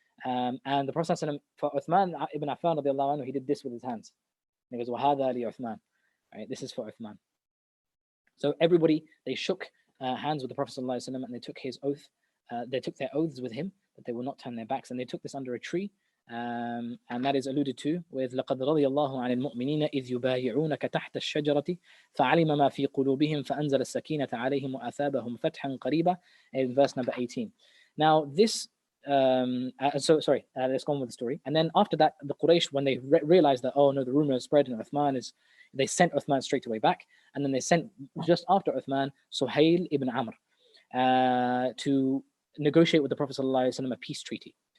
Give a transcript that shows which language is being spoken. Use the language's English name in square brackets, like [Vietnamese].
[English] And the Prophet ﷺ, for Uthman ibn Affan radiallahu anhu, he did this with his hands. And he goes, [Arabic] وَهَذَا لِعُثْمَانَ, [English] right? This is for Uthman. So everybody, they shook hands with the Prophet ﷺ, and they took his oath. They took their oaths with him that they will not turn their backs, and they took this under a tree. And that is alluded to with [Arabic] لَقَدْ رَضِيَ اللَّهُ عَنِ الْمُؤْمِنِينَ إِذْ يُبَايِعُونَكَ تَحْتَ الشَّجَرَةِ فَعَلِمَ مَا فِي قُلُوبِهِمْ فَأَنزَلَ السَّكِينَةَ عَلَيْهِمْ وَأَثَابَهُمْ فَتْحًا قَرِيبًا, [English] in verse number 18. Now this, let's go on with the story. And then after that, the Quraysh, when they realized that, oh no, the rumor has spread and Uthman is, they sent Uthman straight away back. And then they sent, just after Uthman, Suhail ibn Amr to negotiate with the Prophet ﷺ a peace treaty.